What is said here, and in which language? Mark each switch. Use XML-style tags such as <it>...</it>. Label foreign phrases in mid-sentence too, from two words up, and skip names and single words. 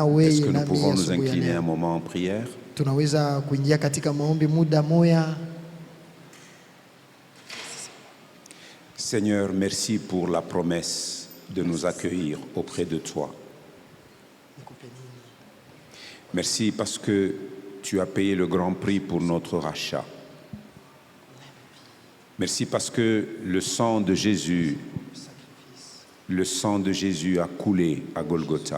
<fr>Est-ce que</fr> <sw>wewe</sw> <fr>nous</fr> <sw>na</sw> <fr>pouvons</fr> <sw>mimi</sw> <fr>nous</fr> <sw>asubuhi ya</sw> <fr>incliner un</fr> <sw>leo.</sw> <fr>moment en prière?</fr> <sw>Tunaweza kuingia katika maombi muda moya.</sw> <fr>Seigneur, merci pour la promesse de nous accueillir auprès de toi. Merci parce que tu as payé le grand prix pour notre rachat. Merci parce que le sang de Jésus a coulé à Golgotha.</fr>